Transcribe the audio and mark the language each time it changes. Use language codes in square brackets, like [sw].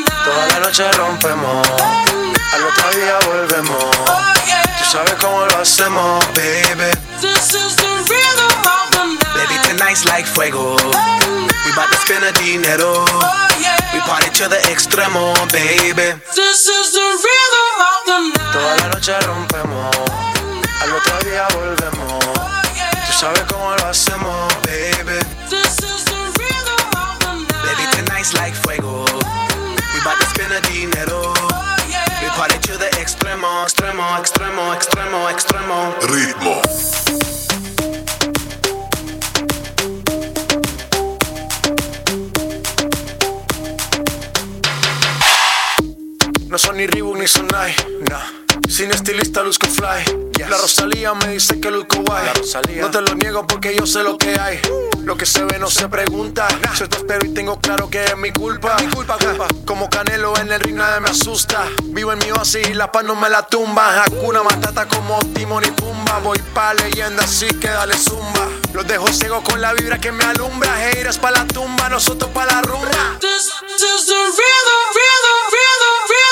[es] Toda la noche rompemos, al otro día volvemos. Tú sabes cómo lo hacemos, baby. [en] This is the rhythm of the night. Baby, tonight nice like fuego. We bout to spend a dinero. We party to the extremo, baby. This is the rhythm of the night. [es] Toda la noche rompemos. Al otro día volvemos. Tú sabes cómo lo hacemos, baby. [en] This is the rhythm of the night. Baby, tonight's like fuego. We bout to spend a dinero. We party to the extremo, extremo, extremo, extremo, extremo. [es] Ritmo. No son ni Reebok ni Sonai, no. Sin estilista luzco fly, yes. La Rosalía me dice que luzco guay. No te lo niego porque yo sé lo que hay. Lo que se ve no se pregunta, nah. Yo te espero y tengo claro que es mi culpa, es mi culpa, culpa. Como Canelo en el ring nadie me asusta. Vivo en mi oasis y la paz no me la tumba. Hakuna Matata como Timón y Pumba. Voy pa' leyenda así que dale zumba. Los dejo ciego con la vibra que me alumbra. Haters pa' la tumba, nosotros pa' la rumba. [en] This is the rhythm, rhythm, rhythm.